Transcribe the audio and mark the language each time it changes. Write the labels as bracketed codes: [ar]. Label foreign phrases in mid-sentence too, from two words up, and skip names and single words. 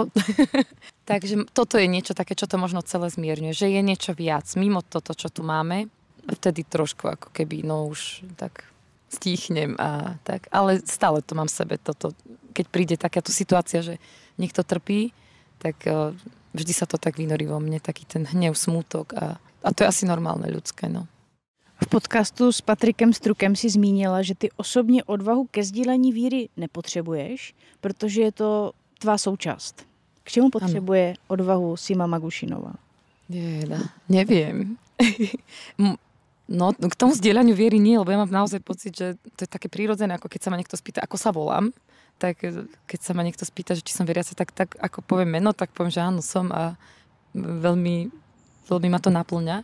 [sk] Takže toto je niečo také, čo to možno celé zmierňuje, že je niečo viac mimo toto, čo tu máme. Vtedy trošku ako keby, no už tak stíchnem a tak. Ale stále to mám v sebe, toto. Keď príde takáto situácia, že niekto trpí, tak vždy sa to tak vynorí vo mne, taký ten hnev, smútok a to je asi normálne ľudské, no. [cs] V podcastu s Patrikem Strukem si zmínila, že ty osobně odvahu ke sdílení víry nepotřebuješ, protože je to tvá součást. K čemu potřebuje odvahu Sima Magušinová? [sk] Neviem. No, k tomu zdieľaniu viery nie, lebo ja mám naozaj pocit, že to je také prírodzené, ako keď sa ma niekto spýta, ako sa volám. Tak keď sa ma niekto spýta, že či som veriaca, tak ako poviem meno, tak poviem, že áno, som a veľmi, veľmi ma to naplňa.